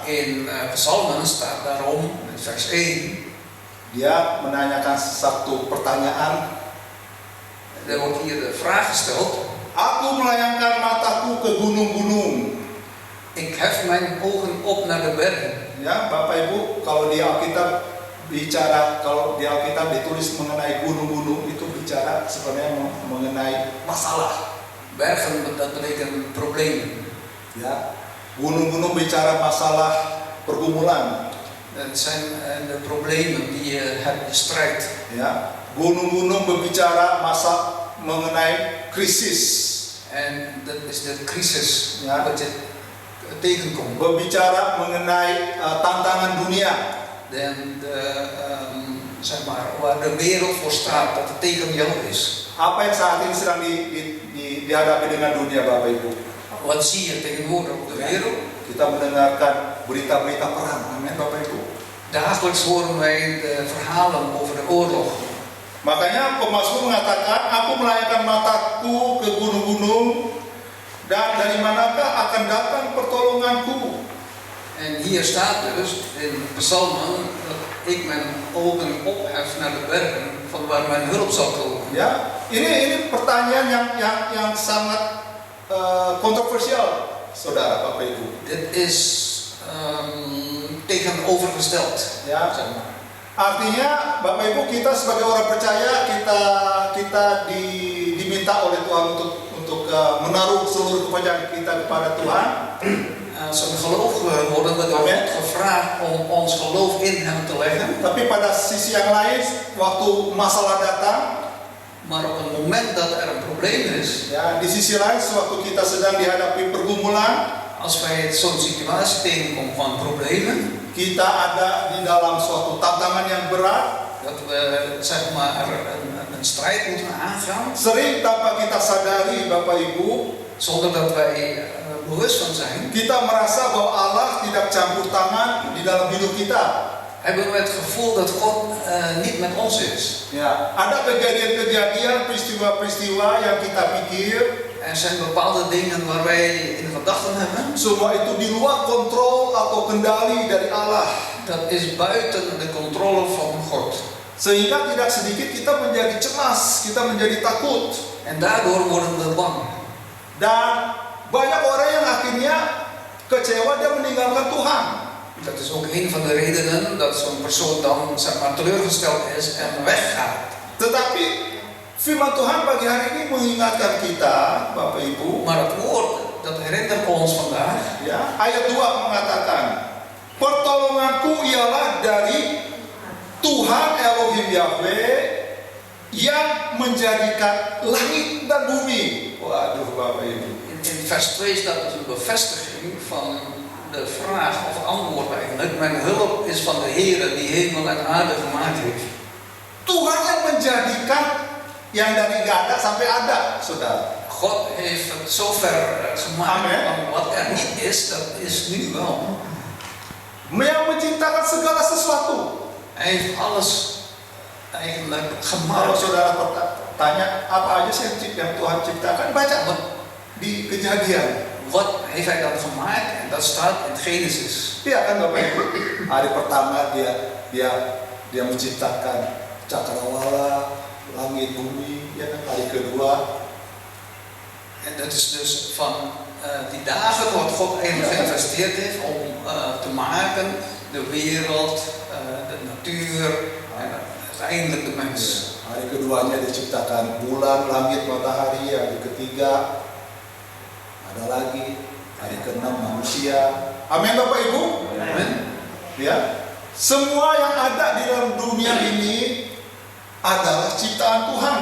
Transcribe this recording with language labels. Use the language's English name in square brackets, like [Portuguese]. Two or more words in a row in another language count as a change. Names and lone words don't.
[Dutch] In Psalmen staat daarom, in vers 1, [Indonesian] dia menanyakan satu pertanyaan. [Dutch] er wordt hier de vraag gesteld. [Indonesian] Aku melayangkan mataku ke gunung-gunung. [Dutch] Ik hef mijn ogen op naar de bergen. [Indonesian] Ya, Bapak Ibu, kalau di Alkitab bicara, kalau di Alkitab ditulis mengenai gunung-gunung, itu bicara sebenarnya mengenai masalah. [Dutch] Bergen, dat betekent problemen. [Indonesian] Ya, gunung-gunung bicara masalah pergumulan. [Dutch] Dat zijn de problemen die je hebt, je strijdt. [Indonesian] Ya, gunung-gunung berbicara mengenai krisis. [Dutch] En dat is de crisis Ja. wat je tegenkomt. [Indonesian] Berbicara mengenai tantangan dunia. [Dutch] En zeg maar, waar de wereld voor staat, dat het tegen jou is. [Indonesian] Apa yang saat ini sedang dihadapi dengan dunia, Bapak Ibu? [Dutch] Wat zie je tegenwoordig op de wereld? [Indonesian] Kita mendengarkan berita-berita perang, amin Bapak Ibu. [Dutch] Dagelijks horen wij de verhalen over de oorlog. [Indonesian] Makanya pemazmur mengatakan, aku melayangkan mataku ke gunung-gunung, dan dari manakah akan datang pertolonganku? [Dutch] En hier staat dus in Psalmen dat ik mijn ogen ophef naar de bergen van waar mijn hulp zal komen. [Indonesian] Ya, ini pertanyaan yang sangat kontroversial, saudara Bapak Ibu. [Dutch] Dit is tegenovergesteld. [Indonesian] Ya, [Dutch] Zeg maar. [Indonesian] artinya Bapak Ibu, kita sebagai orang percaya kita diminta oleh Tuhan untuk menaruh seluruh kepercayaan kita kepada Tuhan. [Dutch] Als een gelovige worden we door God gevraagd om ons geloof in Hem te leggen. [Indonesian] Tapi pada sisi yang lain, waktu masalah datang, [Dutch] Maar op het moment dat er een probleem is, [Indonesian] ya di sisi lain, sewaktu kita sedang dihadapi pergumulan, [Dutch] als wij zo'n situatie tegenkomen van problemen, [Indonesian] kita ada di dalam suatu tantangan yang berat, [Dutch] dat we zeg maar een strijd moeten aangaan, [Indonesian] sering tanpa kita sadari, Bapak Ibu, [Dutch] zonder dat wij bewust van zijn, [Indonesian] kita merasa bahwa Allah tidak campur tangan di dalam hidup kita. [Dutch] hebben we het gevoel dat God niet met ons is. [Indonesian] Ya, ada kejadian-kejadian, peristiwa-peristiwa yang kita pikir [Dutch] Er zijn bepaalde dingen waar wij in gedachten hebben. [Indonesian] semua itu di luar kontrol atau kendali dari Allah. [Dutch] Dat is buiten de controle van God. [Indonesian] Sehingga tidak sedikit kita menjadi cemas, kita menjadi takut. [Dutch] En daardoor worden we bang. [Indonesian] Dan banyak orang yang akhirnya kecewa dan meninggalkan Tuhan. [Dutch] Dat is ook een van de redenen dat zo'n persoon dan zeg maar teleurgesteld is en weggaat. [Indonesian] Tetapi firman Tuhan pagi hari ini mengingatkan kita, Bapak Ibu, [Dutch] Maar het woord, dat herinnert ons vandaag. [Indonesian] ya, ayat 2 mengatakan, pertolonganku ialah dari Tuhan Elohim Yahweh yang menjadikan langit dan bumi. Waduh, Bapak Ibu. [Dutch] In vers 2 staat dus een bevestiging van de vraag of antwoord eigenlijk. Mijn hulp is van de Heer die hemel en aarde gemaakt heeft. [Indonesian] Tuhan yang menjadikan yang dari nggak ada sampai ada, saudara. [Dutch] God heeft het zover gemaakt. Amen. Want wat er niet is, dat is nu wel. [Indonesian] Yang menciptakan segala sesuatu. [Dutch] Hij heeft alles eigenlijk [Indonesian] Kalau [Dutch] gemaakt. [Indonesian] saudara tanya apa aja sih yang Tuhan ciptakan, baca di Kejadian. [Dutch] Wat heeft hij dan gemaakt? En dat staat in Genesis. [Indonesian] Iya kan Bapak Ibu. Hari pertama dia menciptakan cakrawala, langit, bumi. Ya kan, hari kedua. [Dutch] En dat is dus van die dagen wat God eigenlijk geïnvesteerd heeft om te maken, de wereld, de natuur en uiteindelijk de mens. [Indonesian] Hari keduanya diciptakan bulan, langit, matahari. Hari ketiga ada lagi. Hari keenam manusia. Amin Bapak Ibu. Amen. Ya, semua yang ada di dalam dunia ini adalah ciptaan Tuhan.